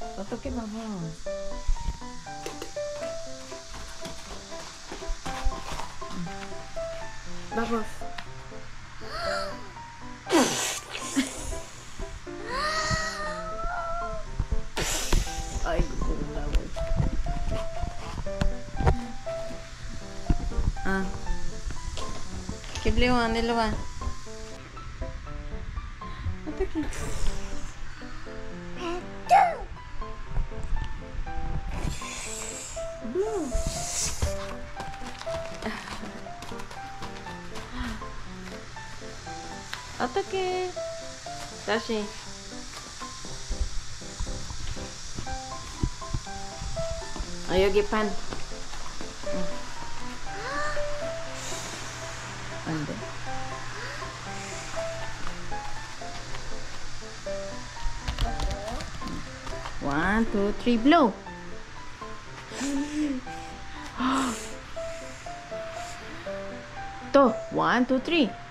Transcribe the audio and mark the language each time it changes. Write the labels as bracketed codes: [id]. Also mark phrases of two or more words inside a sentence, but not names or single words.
[ko] 어떻게 봐봐. [en] Bubbles. [tl] Ay, gusto ng bubbles. Ah. Kibliwan, nilawan. [ko] 어떡해. [en] Blue. [ko] 어떡해. 다시. 여기 판. 안 돼. [en] One, two, three, blow. To, one, two, three.